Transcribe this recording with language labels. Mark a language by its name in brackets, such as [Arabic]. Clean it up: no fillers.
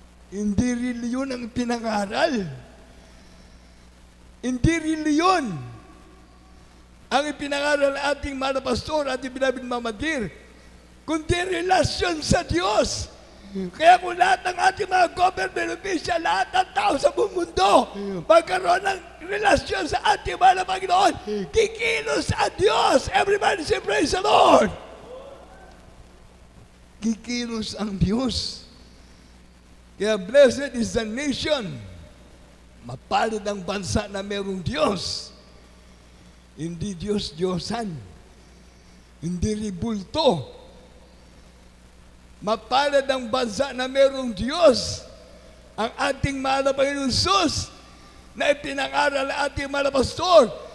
[Filipino] Hindi reliyon ang pinangaral. Hindi reliyon ang ipinangaral ng ating mga pastor, ating beloved Mama Dear, kundi relasyon sa Diyos. Kaya kung lahat ng ating mga government official, lahat ng tao sa buong mundo, magkaroon ng relasyon sa ating mga Panginoon, kikilos sa Diyos. [English] Everybody say, praise the Lord! [Filipino] Kikilos ang Diyos. Kaya [English] blessed is the nation. [Filipino] Mapalad ang bansa na mayroong Diyos. Hindi Diyos-Diyosan. Hindi ribulto. Mapalad ang bansa na mayroong Diyos. Ang ating mahal na Panginoon Jesus na ipinangaral ang ating mahal na pastor.